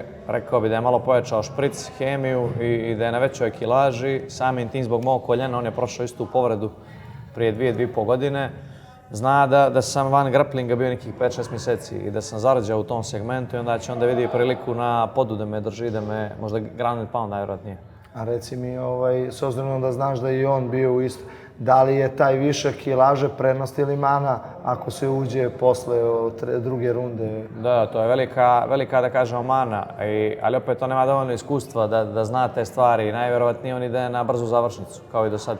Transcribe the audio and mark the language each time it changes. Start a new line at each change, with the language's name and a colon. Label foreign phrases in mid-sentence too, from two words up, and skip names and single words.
Croatian: Rekao bi da je malo povećao špric, hemiju i da je na većoj kilaži. Samim tim zbog mog koljena, on je prošao istu povredu prije 2,5 godine. Zna da sam van grapplinga bio nekih 5-6 mjeseci i da sam zarađao u tom segmentu i onda će onda vidi priliku na podu da me drži, da me možda
English: ground and pound
Croatian: najvjerojatnije. A reci mi, s obzirom da znaš da je i on bio u isto, da li je taj višak kilaže prednost ili mana ako se uđe posle druge runde? Da, to je velika da kažemo mana, ali opet on nema dovoljno iskustva da zna te stvari i najvjerojatnije on ide na brzu završnicu, kao i do sad.